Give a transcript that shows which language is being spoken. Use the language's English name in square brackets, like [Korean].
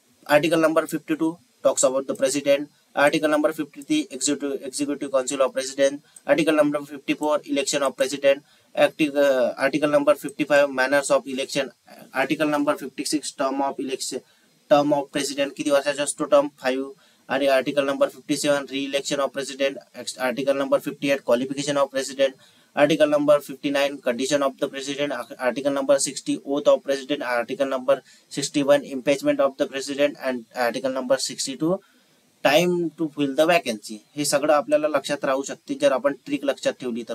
[English] Article number 52 talks about the president. Article number 53 executive council of president. Article number 54 election of president. Article number 55 manners of election. Article number 56 term of president [Marathi] किती वर्षाचा असतो, term 5. [English] आणि article number 57 re-election of president. Article number 58 qualification of president. Article number 59 condition of the president. Article number 60 oath of president. Article number 61 impeachment of the president. And article number 62 time to fill the vacancy. [Marathi] हे सगळं आपल्याला लक्षात राहू शकते जर आपण trick लक्षात ठेवली तर.